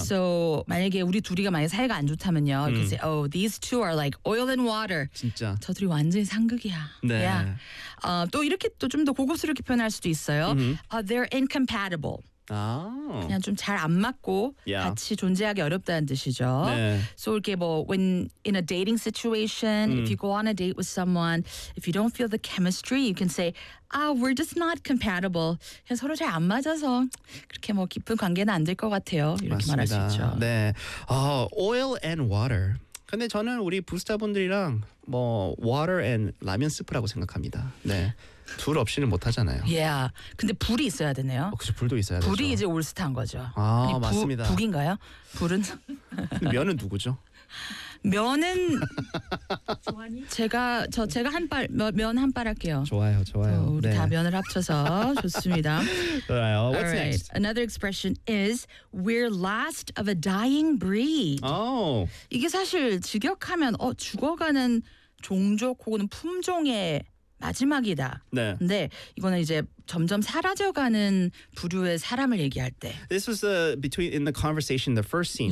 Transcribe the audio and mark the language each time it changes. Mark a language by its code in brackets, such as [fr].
[en] So, [ko] 만약에 우리 둘이가 만약에 사이가 안 좋다면요. [en] You can say, oh, these two are like oil and water. [ko] 진짜. 저 둘이 완전히 상극이야. 네. Yeah. 또 이렇게 또 좀 더 고급스럽게 표현할 수도 있어요. [en] They're incompatible. [ko] 아. 그냥 좀 잘 안 맞고 같이 존재하기 어렵다는 뜻이죠. 네. [en] So [ko] 이렇게 뭐 [en] when in a dating situation, if you go on a date with someone, if you don't feel the chemistry, you can say, "Ah, we're just not compatible." [ko] 그냥 서로 잘 안 맞아서 그렇게 뭐 깊은 관계는 안 될 것 같아요. 이렇게 맞습니다. 말할 수 있죠. 네. [en] Oil and water. [ko] 근데 저는 우리 부스타분들이랑 뭐 [en] water and [ko] 라면 스프라고 생각합니다. 네. 둘 없이는 못하잖아요. [en] Yeah. [ko] 근데 불이 있어야 되네요. 그치, 불도 있어야 불이 되죠. 불이 이제 올스타인 거죠. 아, 아니, 맞습니다. 북인가요? 불은? 면은 누구죠? 면은 제가 한 발 면 한 발 할게요. 좋아요, 좋아요. 우리 네. 다 면을 합쳐서 좋습니다. 좋아요. [en] What's right. next? Another expression is we're last of a dying breed. Oh. [ko] 이게 사실 직역하면 죽어가는 종족 혹은 품종의 마지막이다. 네. 근데 이거는 이제 점점 사라져가는 부류의 사람을 얘기할 때. [en] This was between in the conversation, the first scene,